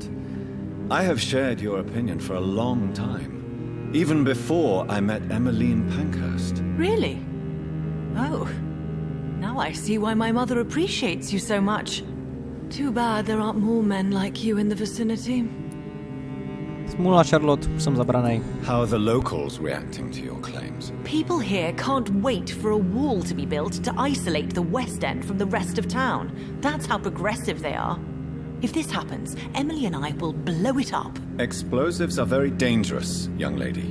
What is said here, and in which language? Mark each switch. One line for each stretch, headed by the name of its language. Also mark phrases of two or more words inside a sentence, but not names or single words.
English: I have shared your opinion for a long time. Even before I met Emmeline Pankhurst. Really? Oh. Now I see why my mother appreciates you so much. Too bad there aren't more men like you in the vicinity.
Czech: Smůla, Charlotte, jsem zabranej.
English: How are the locals reacting to your claims? People here can't wait for a wall to be built to isolate the West End from the rest of town. That's how progressive they are. If this happens, Emily and I will blow it up. Explosives are very dangerous, young lady.